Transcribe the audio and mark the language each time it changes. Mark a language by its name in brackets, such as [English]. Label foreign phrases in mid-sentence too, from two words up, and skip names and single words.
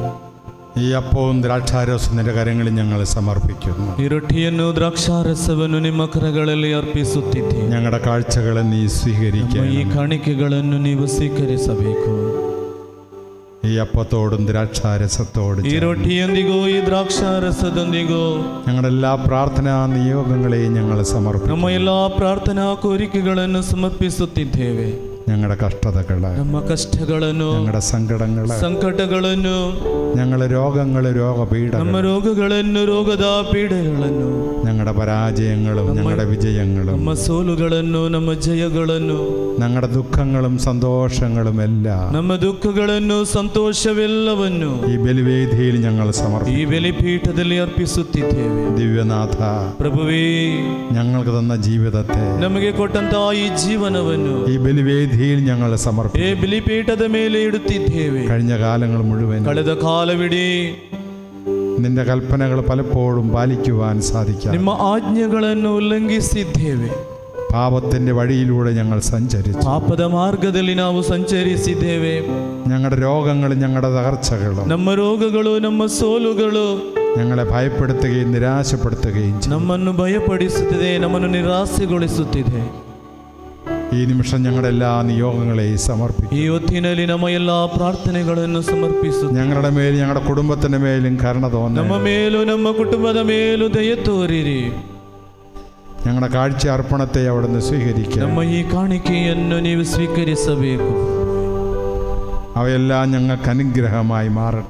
[Malayalam] ഈ അപ്പവും ദ്രാക്ഷാരസവും നിന്റെ കരങ്ങളിൽ ഞങ്ങൾ സമർപ്പിക്കുന്നു. [Kannada] ಈ ರೊಟ್ಟಿಯನ್ನು ದ್ರಾಕ್ಷಾರಸವನ್ನು ನಿಮ್ಮ ಕರಗಳಲ್ಲಿ ಅರ್ಪಿಸುತ್ತಿದ್ದೇವೆ. [Malayalam] ഞങ്ങളുടെ കാഴ്ചകളെ നീ സ്വീകരിക്കുക. [Kannada] ಈ ಕಾಣಿಕೆಗಳನ್ನು ನೀವು ಸ್ವೀಕರಿಸಬೇಕು. [Malayalam] ഈ അപ്പത്തോടും ദ്രാക്ഷാരസത്തോടും [Kannada] ഈ ರೊಟ್ಟಿಯೊಂದಿಗೂ ಈ ದ್ರಾಕ್ಷಾರಸದೊಂದಿಗೂ [Malayalam] ഞങ്ങളുടെ എല്ലാ പ്രാർത്ഥനാ നിയോഗങ്ങളെയും ഞങ്ങൾ സമർപ്പിക്കുന്നു. [Kannada] ನಮ್ಮ ಎಲ್ಲ ಪ್ರಾರ್ಥನಾ ಕೋರಿಕೆಗಳನ್ನು ಸಮರ್ಪಿಸುತ್ತಿದ್ದೇವೆ. [Malayalam] ഞങ്ങളുടെ കഷ്ടതകള്, [Kannada] ನಮ್ಮ ಕಷ್ಟಗಳನ್ನು, [Malayalam] ഞങ്ങളുടെ സങ്കടങ്ങള്, [Kannada] ಸಂಕಟಗಳನ್ನು, [Malayalam] ഞങ്ങളുടെ രോഗങ്ങള്, രോഗപീഠ, [Kannada] ನಮ್ಮ ರೋಗಗಳನ್ನು, ರೋಗದ ಪೀಡೆಗಳನ್ನು, [Malayalam] ഞങ്ങളുടെ പരാജയങ്ങളും ഞങ്ങളുടെ വിജയങ്ങളും, [Kannada] ನಮ್ಮ ಸೋಲುಗಳನ್ನು, ನಮ್ಮ ಜಯಗಳನ್ನು, [Malayalam] ഞങ്ങളുടെ ദുഃഖങ്ങളും സന്തോഷങ്ങളും എല്ലാം, [Kannada] ನಮ್ಮ ದುಃಖಗಳನ್ನು, ಸಂತೋಷವೆಲ್ಲವನ್ನು [Malayalam] ഈ ബലിവേദിയിൽ ഞങ്ങൾ സമർപ്പിക്കുന്നു. [Kannada] ಈ ಬಲಿಪೀಠದಲ್ಲಿ ಅರ್ಪಿಸುತ್ತಿದ್ದೇವೆ. [Malayalam] ദിവ്യനാഥ [Kannada] ಪ್ರಭುವೇ, [Malayalam] ഞങ്ങൾക്ക് തന്ന ജീവിതത്തെ, [Kannada] ನಮಗೆ ಕೊಟ್ಟಂತಹ ಈ ಜೀವನವನ್ನು [Malayalam] ഈ ബലിവേദിയിൽ ഞങ്ങൾ സമർപ്പിക്കുന്നു. [Kannada] ಈ ಬಲಿಪೀಠದ ಮೇಲೆ ಇಡುತ್ತಿದ್ದೇವೆ. [Malayalam] കഴിഞ്ഞ കാലങ്ങൾ മുഴുവൻ, [Kannada] ಕಳೆದ ಕಾಲವಿಡೀ [Malayalam] നിന്റെ കൽപ്പനകൾ പലപ്പോഴും പാലിക്കുവാൻ സാധിക്കാം. [Kannada] ನಿಮ್ಮ ಆಜ್ಞೆಗಳನ್ನು ಉಲ್ಲಂಘಿಸಿದ್ದೇವೆ. [Malayalam] ಪಾಪത്തിന്റെ വഴിയിലൂടെ ഞങ്ങൾ സഞ്ചരിച്ചു. [Kannada] ಪಾಪದ ಮಾರ್ಗದಲ್ಲಿ ನಾವು ಸಂಚರಿಸಿದ್ದೇವೆ. [Malayalam] ഞങ്ങളുടെ രോഗങ്ങളും ഞങ്ങളുടെ തകർച്ചകളും [Kannada] ನಮ್ಮ ರೋಗಗಳು ನಮ್ಮ ಸೋಲುಗಳು [Malayalam] ഞങ്ങളെ ഭയപ്പെടുത്തുകയും നിരാശപ്പെടുത്തുകയും ചെയ്തു. [Kannada] ನಮ್ಮನ್ನು ಭಯಪಡಿಸುತ್ತಿದೆ, ನಮ್ಮನ್ನು ನಿರಾಸೆಗೊಳಿಸುತ್ತಿದೆ. [Malayalam] ഈ നിമിഷം ഞങ്ങളുടെ എല്ലാ നിയോഗങ്ങളെയും സമർപ്പിക്കുന്നു. [Kannada] ഈ ಹೊತ್ತಿನಲ್ಲಿ ನಮ್ಮ എല്ലാ ಪ್ರಾರ್ಥನೆಗಳನ್ನು ಸಮರ್ಪಿಸುತ್ತೇವೆ. [Malayalam] ഞങ്ങളുടെ മേലും ഞങ്ങളുടെ കുടുംബത്തിന്റെ മേലും കരുണ തോന്നണമേ. [Kannada] ನಮ್ಮ ಮೇಲೂ ನಮ್ಮ ಕುಟುಂಬದ ಮೇಲೂ ದಯೆ ತೋರಿರಿ. [Malayalam] ഞങ്ങളുടെ കാഴ്ച അർപ്പണത്തെ അവിടുന്ന് സ്വീകരിക്കുക. [Kannada] ನಮ್ಮ ಈ ಕಾಣಿಕೆಯನ್ನು ನೀವು ಸ್ವೀಕರಿಸಬೇಕು. [Malayalam] അവയെല്ലാം ഞങ്ങൾക്ക് അനുഗ്രഹമായി മാറട്ടെ.